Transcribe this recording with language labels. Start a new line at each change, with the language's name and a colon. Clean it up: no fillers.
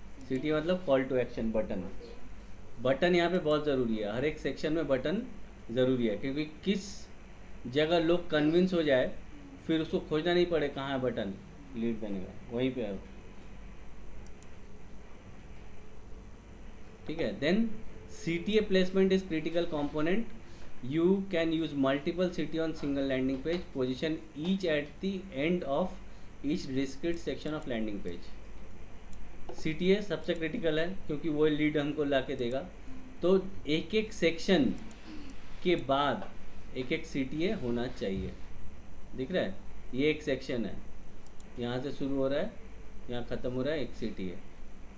Hindi: CTA मतलब call to action, button. Button यहाँ पे बहुत ज़रूरी है, हर एक सेक्शन में बटन ज़रूरी है, क्योंकि किस जगह लोग कन्विंस हो जाए फिर उसको खोजना नहीं पड़े कहाँ है बटन लीड देने का, वहीं पे है।
English: ठीक है, then CTA placement is critical component. You can use multiple CTA on single landing page. Position each at the end of each discrete section of landing page.
Hindi: CTA सबसे क्रिटिकल है क्योंकि वो लीड हमको ला के देगा। तो एक एक सेक्शन के बाद एक एक CTA होना चाहिए। दिख रहा है, ये एक सेक्शन है, यहाँ से शुरू हो रहा है, यहाँ ख़त्म हो रहा है, एक CTA।